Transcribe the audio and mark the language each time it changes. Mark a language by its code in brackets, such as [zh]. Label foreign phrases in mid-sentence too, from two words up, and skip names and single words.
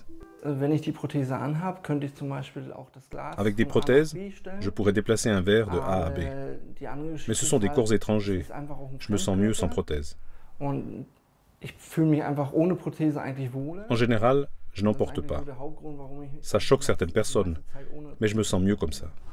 [de] Wenn ich die Prothese anhab, könnte ich zum Beispiel auch das Glas [fr] Avec des [de] von A nach [fr] prothèses, [de] B stellen. [fr] je pourrais déplacer un verre de A à B. [de] Die andere [fr] Mais [de] Geschichte [fr] ce sont des [de] ist [fr] corps [de] halt, [fr] étrangers. [de] es ist einfach auch ein [fr] Je me sens mieux sans [de] Fremdkörper. [fr] prothèse. [de] Und ich fühle mich einfach ohne Prothese eigentlich wohler. [fr] En général, je n'en [de] Das ist [fr] porte [de] eigentlich [fr] pas. [de] so der Hauptgrund, warum ich [fr] Ça choque certaines personnes, [de] die Zeit ohne [fr] mais je me sens mieux comme ça.